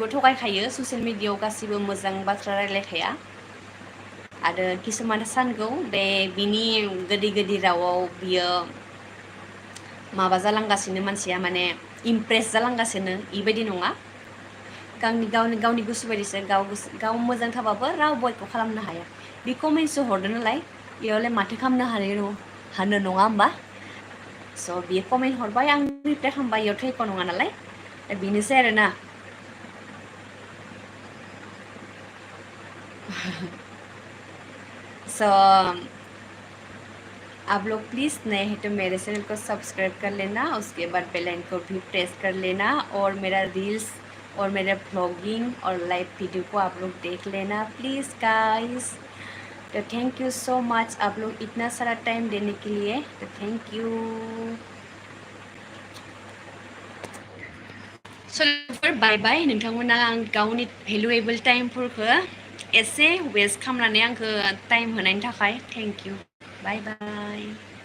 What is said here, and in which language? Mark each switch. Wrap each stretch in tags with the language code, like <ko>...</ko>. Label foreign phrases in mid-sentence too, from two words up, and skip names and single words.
<brx>थगायखायो ससियेल मिडियाआव गासैबो मोजां बाथ्रा रायलायखाया आरो किसुमाना सानगौ बे बिनि गोदै गोदै रावाव बियो माबा जालांगासिनो मानसिया माने इमप्रेस जालांगासिनो इबायदि नङा गावनि गोसो बायदिसो गाव मोजां थाबाबो रावबो एख' खालामनो हाया बे कमेन्टसो हरदो नालाय बेयावलाय माथो खालामनो हानो नङा होमबा स' बियो कमेन्ट हरबाय आं रिप्लाइ खालामबाय इयावथ' एख' नङा नालाय दा बेनोसै आरोना</brx> <hi>सो आप लोग प्लीज़ नए हैं तो मेरे चैनल को सब्सक्राइब कर लेना उसके बाद बेल आइकन को भी प्रेस कर लेना और मेरा रील्स और मेरा ब्लॉगिंग और लाइव वीडियो को आप लोग देख लेना</hi> <en>please guys</en> <hi>तो</hi> <en>thank you so much</en> <hi>आप लोग इतना सारा टाइम देने के लिए तो</hi> <en>thank you</en> <brx>स'</brx> <en>bye bye</en> <brx>नोंथांमोना आं गावनि भेलुएबोल टाइमफोरखौ एसे वेस्ट खालामनानै आंखौ टाइम होनायनि थाखाय</brx> <en>thank you bye bye</en>